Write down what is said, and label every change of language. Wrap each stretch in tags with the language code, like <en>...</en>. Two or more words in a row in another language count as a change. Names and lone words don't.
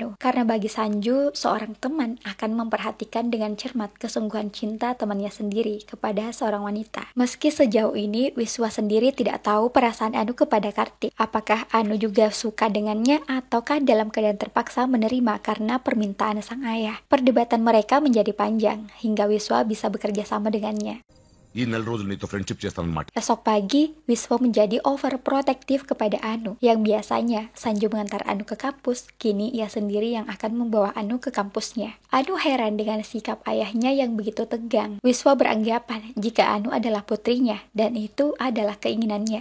<id>Karena bagi Sanju, seorang teman akan memperhatikan dengan cermat kesungguhan cinta temannya sendiri kepada seorang wanita. Meski sejauh ini Wiswa sendiri tidak tahu perasaan Anu kepada Kartik. Apakah Anu juga suka dengannya ataukah dalam keadaan terpaksa menerima karena permintaan sang ayah. Perdebatan mereka menjadi panjang hingga Wiswa bisa bekerja sama dengannya.</id> <te>ఈ నెల రోజులు నీతో ఫ్రెండ్షిప్ చేస్తానన్నమాట.</te> <id>Esok pagi, Wiswa menjadi overprotective kepada Anu. Yang biasanya Sanju mengantar Anu ke kampus, kini ia sendiri yang akan membawa Anu ke kampusnya. Anu heran dengan sikap ayahnya yang begitu tegang. Wiswa beranggapan jika Anu adalah putrinya, dan itu adalah keinginannya.</id>